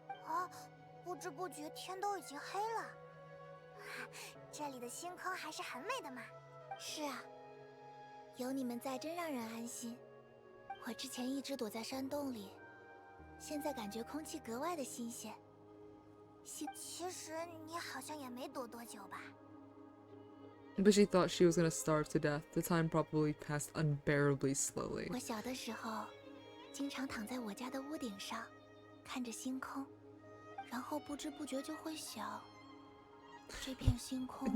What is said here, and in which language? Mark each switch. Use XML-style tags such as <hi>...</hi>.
<zh>啊，不知不觉天都已经黑了。这里的星空还是很美的嘛。是啊，有你们在真让人安心。我之前一直躲在山洞里，现在感觉空气格外的新鲜。其实你好像也没躲多久吧</zh> <en>？But she thought she was gonna starve to death. The time probably passed unbearably slowly.</en> <zh>我小的时候，经常躺在我家的屋顶上，看着星空，然后不知不觉就会想，这片星空</zh>